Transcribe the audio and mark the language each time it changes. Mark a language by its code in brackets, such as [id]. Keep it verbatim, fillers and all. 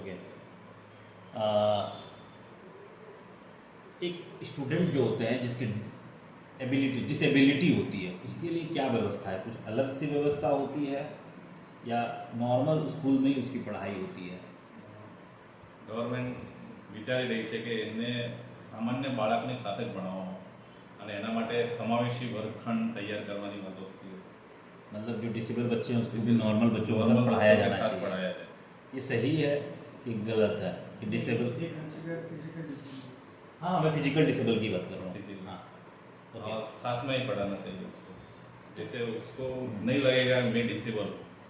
[hi] Okay. आ, एक student जो होते हैं जिसकी एबिलिटी डिसेबिलिटी होती है उसके लिए क्या व्यवस्था है? कुछ अलग से व्यवस्था होती है या नॉर्मल स्कूल में ही उसकी पढ़ाई होती है? [gu] ગવર્મેન્ટ વિચારી રહી છે કે એમને સામાન્ય બાળકની સાથે જ ભણાવવાનો અને એના માટે સમાવેશી વર્ગખંડ તૈયાર કરવાની વાતો થતી હતી। [hi] मतलब जो डिसेबल बच्चे हैं उसको भी नॉर्मल बच्चों के साथ पढ़ाया के जाना साथ चाहिए। पढ़ाया जाए। ये सही है कि गलत है कि डिसेबल? ये कंसीडर फिजिकल डिसेबिलिटी। हाँ, मैं फिजिकल डिसेबल की बात कर रहा हूँ। [en] Physical। [hi] हाँ और ओके। साथ में ही पढ़ाना चाहिए उसको, जैसे उसको नहीं लगेगा मैं डिसेबल हूँ।